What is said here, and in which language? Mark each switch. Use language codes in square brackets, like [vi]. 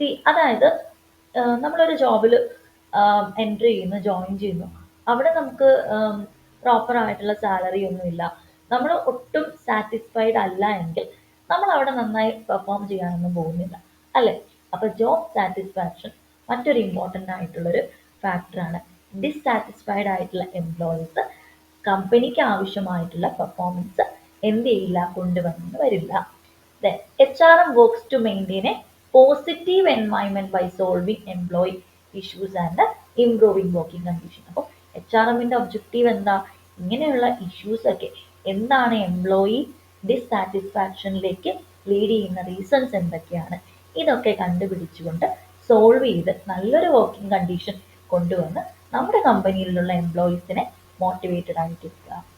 [ml] അതായത് നമ്മളൊരു ജോബിൽ എൻട്രി ചെയ്യുന്നു, ജോയിൻ ചെയ്യുന്നു, അവിടെ നമുക്ക് പ്രോപ്പർ ആയിട്ടുള്ള സാലറി ഒന്നുമില്ല, നമ്മൾ ഒട്ടും സാറ്റിസ്ഫൈഡ് അല്ല എങ്കിൽ നമ്മൾ അവിടെ നന്നായി പെർഫോം ചെയ്യാനൊന്നും പോകുന്നില്ല അല്ലേ. അപ്പൊ ജോബ് സാറ്റിസ്ഫാക്ഷൻ മറ്റൊരു ഇമ്പോർട്ടൻ്റ് ആയിട്ടുള്ളൊരു ഫാക്ടറാണ്. ഡിസ്സാറ്റിസ്ഫൈഡ് ആയിട്ടുള്ള എംപ്ലോയീസ് കമ്പനിക്ക് ആവശ്യമായിട്ടുള്ള പെർഫോമൻസ് എന്ത് ചെയ്യില്ല, കൊണ്ടുവന്നു വരില്ല. [en] Then HRM works to maintain a positive environment by solving employee issues and improving working condition. [ml] അപ്പോൾ HRMന്റെ ഒബ്ജക്റ്റീവ് എന്താ, ഇങ്ങനെയുള്ള ഇഷ്യൂസ് ഒക്കെ എന്താണ് എംപ്ലോയി ഡിസ്സാറ്റിസ്ഫാക്ഷനിലേക്ക് ലീഡ് ചെയ്യുന്ന റീസൺസ് എന്തൊക്കെയാണ്, ഇതൊക്കെ കണ്ടുപിടിച്ചുകൊണ്ട് സോൾവ് ചെയ്ത് നല്ലൊരു വർക്കിംഗ് കണ്ടീഷൻ കൊണ്ടുവന്ന് നമ്മുടെ കമ്പനിയിലുള്ള എംപ്ലോയീസിനെ മോട്ടിവേറ്റഡ് ആയിട്ടിരിക്കുക.